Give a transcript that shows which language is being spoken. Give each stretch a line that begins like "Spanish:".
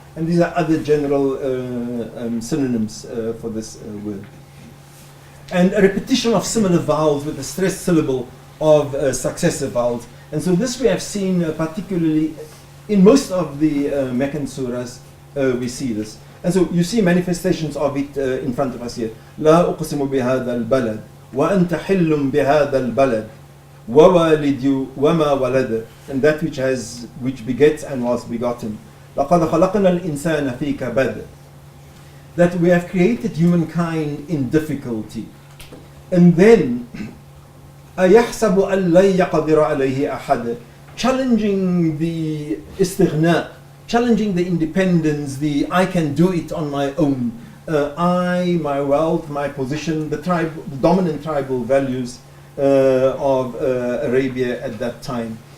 English: And these are other general synonyms for this word. And a repetition of similar vowels with a stressed syllable of successive vowels. And so this we have seen particularly in most of the Meccan surahs, we see this. And so you see manifestations of it in front of us here.
Arabic: لا أقسم بهذا البلد وأنت حل بهذا البلد ووالد وما ولد,
English: and that which begets and was begotten.
Arabic: لقد خلقنا الإنسان في كبد,
English: that we have created humankind in difficulty. And then
Arabic: أيحسب أن لن يقدر عليه أحد,
English: challenging the istighna, challenging the independence, the I can do it on my own, I, my wealth, my position, the dominant tribal values of Arabia at that time.